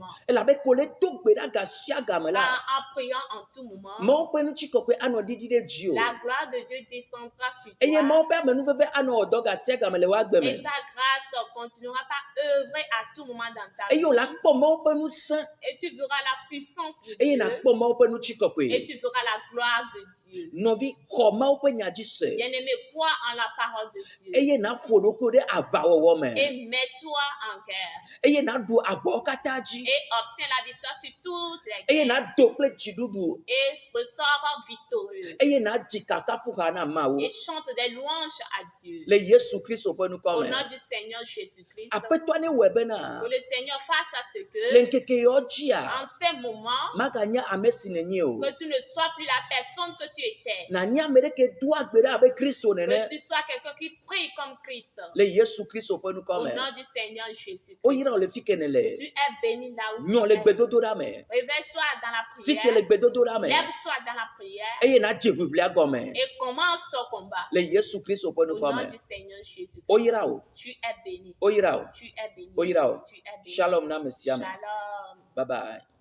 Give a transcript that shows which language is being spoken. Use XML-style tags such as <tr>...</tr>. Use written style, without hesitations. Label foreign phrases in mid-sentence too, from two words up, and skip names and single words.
<ee>Elabe ko le do gbe ɖa ga sia game la.</ee> <fr>En priant en tout moment,</fr> <ee>Mawu ƒe ŋutikɔkɔe anɔ ɖiɖi ɖe dzi o.</ee> <fr>la gloire de Dieu descendra sur</fr> <ee>Eye</ee> <fr>toi.</fr> <ee>Mawu ƒe amenuveve anɔ wɔ dɔ ga sia game le woagbe</ee> <fr>Et</fr> <ee>me.</ee> <fr>sa grâce continuera par œuvrer à tout moment dans ta</fr> <ee>Eye</ee> <fr>vie.</fr> <ee>wòle akpɔ Mawu ƒe ŋusẽ.</ee> <fr>Et tu verras la puissance de</fr> <ee>Eye</ee> <fr>Dieu.</fr> <ee>nakpɔ Mawu ƒe</ee> <fr>Et</fr> <ee>ŋutikɔkɔe.</ee> <fr>tu verras la gloire de Dieu.</fr> <ee>Nɔvi xɔ Mawu ƒe nya dzi se.</ee> <fr>Bien-aimé, crois en la parole de Dieu.</fr> <ee>Eye naƒo ɖokui ɖe aʋawɔwɔ me.</ee> <fr>Et mets-toi en guerre.</fr> <ee>Eye naɖu abɔwo katã dzi.</ee> <fr>Et obtiens la victoire sur toutes les</fr> <ee>Eye</ee> <fr>guerres.</fr> <ee>nado kple dziɖuɖu.</ee> <fr>Et ressors victorieux.</fr> <ee>Eye nadzi kakafuha na Mawu.</ee> <fr>Et chante des louanges à Dieu.</fr> <ee>Le Yesu Kristo ƒe nukɔ</ee> <fr>Au</fr> <ee>me.</ee> <fr>nom du Seigneur Jésus-Christ.</fr> <ee>Aƒetɔ ne wɔe bena</ee> <fr>Que le Seigneur fasse à ce</fr> <ee>le</ee> <fr>que,</fr> <ee>ŋkeke yawo dzia</ee> <fr>en ces moments,</fr> <ee>maganye ame si nenye o.</ee> <fr>que tu ne sois plus la personne que tu étais.</fr> <ee>Nànye ame ɖe ke do agbe ɖe abe Kristo nene.</ee> <fr>Que tu sois quelqu'un qui prie comme Christ.</fr> <ee>Le Yesu Kristo ƒe nukɔ</ee> <fr>Au</fr> <ee>me.</ee> <fr>nom du Seigneur Jésus-Christ.</fr> <ee>Woyra wo le fi ke ne</ee> <fr>Tu</fr> <ee>le.</ee> <fr>es béni là où tu</fr> <ee>Nyɔ le</ee> <fr>es.</fr> <ee>gbedodoɖa me.</ee> <fr>Réveille-toi dans la</fr> <ee>Si te le</ee> <fr>prière.</fr> <ee>gbedodoɖa me.</ee> <fr>Lève-toi dans la prière.</fr> <ee>Eye nadze ʋiʋlia gɔme.</ee> <fr>Et commence ton combat.</fr> <ee>Le Yesu Kristo ƒe</ee> <fr>Au</fr> <ee>nukɔ</ee> <fr>nom</fr> <ee>me.</ee> <fr>du Seigneur Jésus-Christ.</fr> <ee>Woyra wo.</ee> <fr>Tu es béni.</fr> <ee>Woyra wo.</ee> <fr>Tu es béni.</fr> <ee>Woyra wo.</ee> <fr>Tu es béni.</fr> <ee>Shalom na ame sia me. Shalom.</ee> <en>Bye bye.</en>